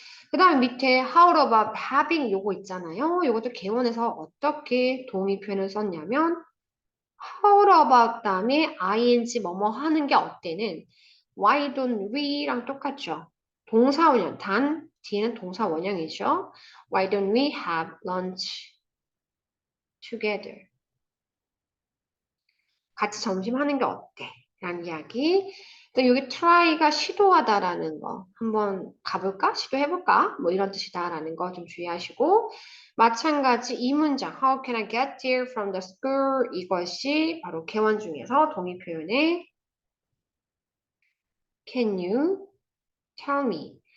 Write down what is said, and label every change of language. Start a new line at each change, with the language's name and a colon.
Korean: 그 다음에 밑에 how about having 요거 있잖아요. 요것도 개원에서 어떻게 동의 표현을 썼냐면 how about 다음에 ing 뭐뭐 하는 게 어때는 why don't we랑 똑같죠. 동사 원형 단 뒤에는 동사 원형이죠.
English: Why don't we have lunch together?
Korean: 같이 점심 하는 게 어때? 라는 이야기. 또 여기 try가 시도하다라는 거 한번 가볼까? 시도해볼까? 뭐 이런 뜻이다라는 거 좀 주의하시고 마찬가지 이 문장
English: How can I get there from the school?
Korean: 이것이 바로 개원 중에서 동의 표현의
English: Can you tell me?